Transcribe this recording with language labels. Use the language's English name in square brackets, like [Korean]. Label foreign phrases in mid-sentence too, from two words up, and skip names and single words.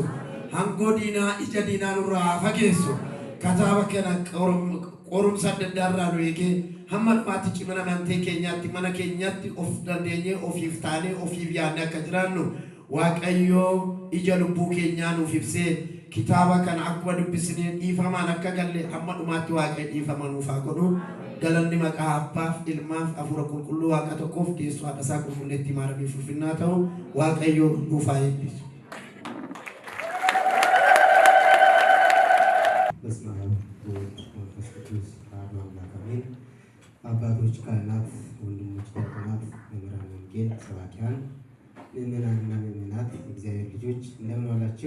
[Oromo] Hangoo diinaa ija diinaa nurraa haa fageessu. Kitaaba kana qorumsa adda addaa irraa nu eegee hamma dhumaatti cimina amantii keenyaatti mana keenyatti of dandeenyee ofiif taanee ofiif yaadne akka jiraannu Waaqayyo ija lubbuu keenyaa nuuf ibsee kitaaba kana akkuma dubbisnee dhiifamaan akka galle hamma dhumaatti Waaqayyo dhiifama nuuf haa godhu. Galanni maqaa Abbaaf Ilmaaf Hafuura Qulqulluu Waaqa tokkoof geessu haadha isaa qulqulleetti maaramii fulfinnaa ta'u Waaqayyo nuuf haa eebbisu. [Amharic] አባቶች፣ ካህናት፣ ወንድሞች፣ ዲያቆናት፣ መምህራን ወንጌል ሰባኪያን፣ ምእመናንና ምእመናት እግዚአብሔር ልጆች እንደምን ዋላችሁ?